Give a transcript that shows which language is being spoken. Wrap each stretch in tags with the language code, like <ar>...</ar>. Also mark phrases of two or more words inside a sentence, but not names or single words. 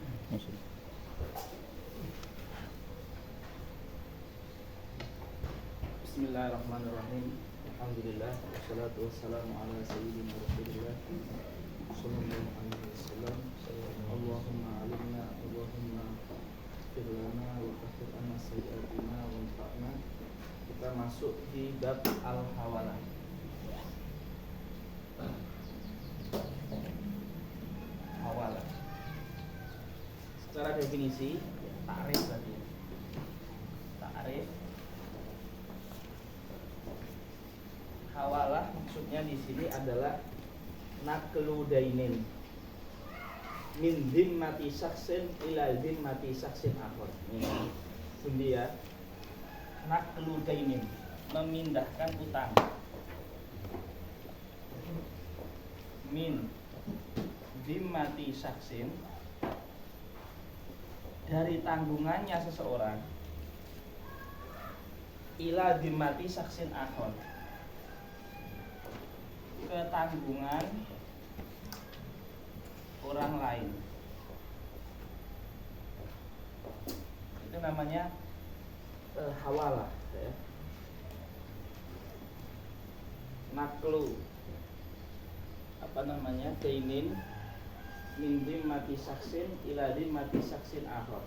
<ar>بسم الله الرحمن الرحيم. الحمد لله والصلاة والسلام على سيدنا رسول الله صلى الله عليه وسلم. اللهم علمنا اللهم اغفر لنا وكفر عنا سيئاتنا وانفعنا.</ar> <id>Kita masuk di bab al-hawalah. Hawalah. Secara definisi, ta'rif tadi.</id> <ar>Ta'rif.</ar> <id>Hawalah maksudnya di sini adalah</id> <ar>نقل دين من ذمة شخص إلى ذمة شخص آخر.</ar> <id>Ini ya.</id> <ar>نقل دين,</ar> <id>memindahkan utang.</id> <ar>من ذمة شخص,</ar> <id>dari tanggungannya seseorang,</id> <ar>إلى ذمة شخص آخر,</ar> <id>ke tanggungan orang lain. Itu namanya hawalah ya.</id> <ar>نقل دين من ذمة شخص إلى ذمة شخص آخر.</ar>